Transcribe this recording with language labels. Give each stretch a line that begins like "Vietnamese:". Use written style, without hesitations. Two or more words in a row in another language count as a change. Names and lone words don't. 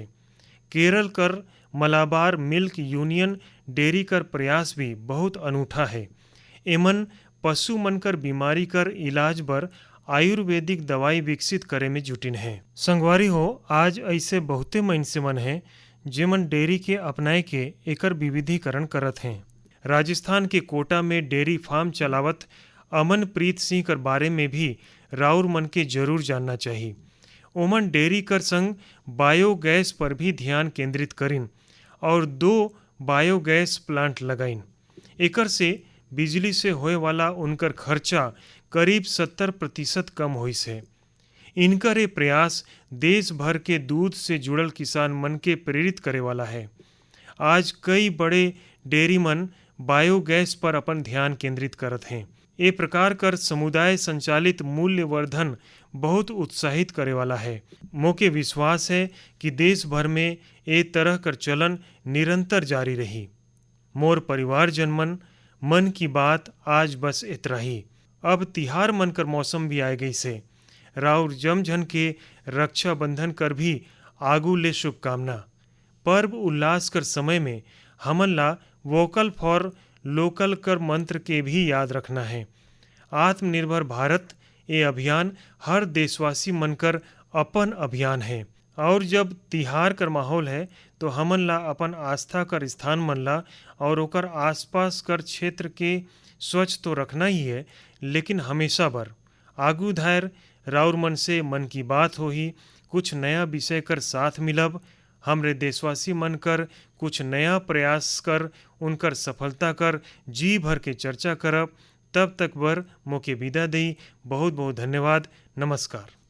Sadri: केरल कर मलाबार मिल्क यूनियन डेयरी कर प्रयास भी बहुत अनूठा है। एमन पशु मन कर बीमारी कर इलाज बर आयुर्वेदिक दवाई विकसित करे में जुटिन है। संगवारी हो, आज ऐसे बहुते मइनसे मन हैं जेमन डेयरी के अपनाए के एकर विविधीकरण करत हैं। राजस्थान के कोटा में डेयरी फार्म चलावत अमनप्रीत सिंह कर बारे में भी राउर मन के जरूर जानना चाहिए। ओमन डेयरी कर संग बायोगैस पर भी ध्यान केंद्रित करिन और 2 बायोगैस प्लांट लगाइन। एकर से बिजली से होए वाला उनकर खर्चा करीब 70% कम होई से। इनकर ये प्रयास देश भर के दूध से जुड़ल किसान मन के प्रेरित करे वाला है। आज कई बड़े डेयरी मन बायोगैस पर अपन ध्यान केंद्रित करत हैं। ये प्रकार कर समुदाय संचालित मूल्य वर्धन बहुत उत्साहित करे वाला है। मोके विश्वास है कि देश भर में ये तरह कर चलन निरंतर जारी रही। मोर परिवार जनमन, मन की बात आज बस इतना ही। अब तिहार मन कर मौसम भी आए गई से। राउर जमझन के रक्षाबंधन कर भी आगू ले शुभकामना। पर्व उल्लास कर समय में हमन ला
English: vocal for local
Sadri: कर मंत्र के भी याद रखना है। आत्मनिर्भर भारत ये अभियान हर देशवासी मनकर अपन अभियान है। और जब तिहार कर माहौल है तो हमन ला अपन आस्था कर स्थान मन ला और ओकर आसपास कर क्षेत्र के स्वच्छ तो रखना ही है, लेकिन हमेशा बर आगू धायर राउर मन से मन की बात हो ही कुछ नया विषय कर साथ मिलब। हमरे देशवासी मन कर कुछ नया प्रयास कर उनकर सफलता कर जी भर के चर्चा करब। तब तक बर मोके विदा देई। बहुत बहुत धन्यवाद। नमस्कार।